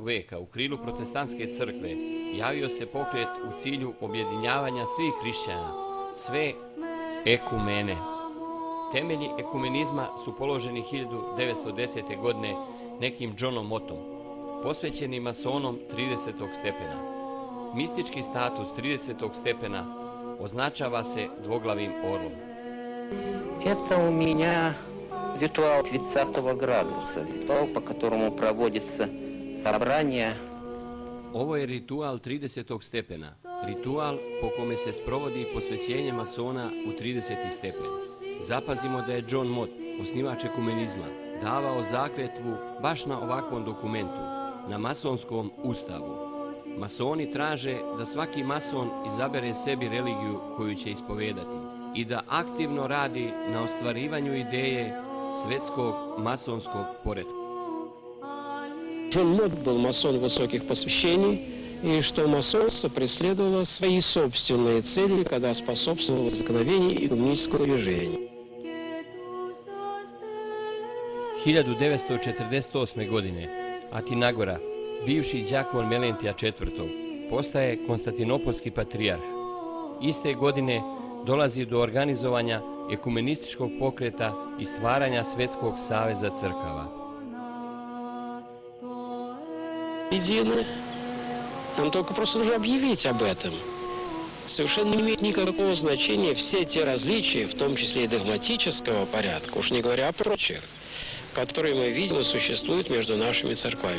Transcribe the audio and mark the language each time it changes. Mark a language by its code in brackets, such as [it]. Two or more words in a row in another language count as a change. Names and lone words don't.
[sr] veka u krilu protestantske crkve javio se pokret u cilju objedinjavanja svih hrišćana, sve ekumene. Temelji ekumenizma su položeni 1910. godine nekim Johnom Mottom, posvećenim masonom 30. stepena. Mistički status 30. stepena označava se dvoglavim orlom. [ru] Это у меня ритуал 30 градуса, ритуал, по которому проводится собрание. [sr] Ovo je ritual 30. stepena, ritual po kome se sprovodi posvećenje masona u 30. stepen. Zapazimo da je John Mott, osnivač ekumenizma, davao zakletvu baš na ovakvom dokumentu, na masonskom ustavu. Masoni traže da svaki mason izabere sebi religiju koju će ispovedati i da aktivno radi na ostvarivanju ideje svetskog masonskog poretka. [ru] Джон Мот был масон высоких посвящений, и что масонство преследовало свои собственные цели, когда способствовало возникновению экуменического движения. [sr] 1948. godine Atinagora, bivši đakon Melentija IV, postaje konstantinopolski patrijarh. Iste godine dolazi do organizovanja ekumenističkog pokreta i stvaranja Svetskog saveza crkava. [ru] Едины, нам только просто нужно объявить об этом. Совершенно не имеет никакого значения все те различия, в том числе и догматического порядка, уж не говоря о прочих, которые мы видим и существуют между нашими церквами.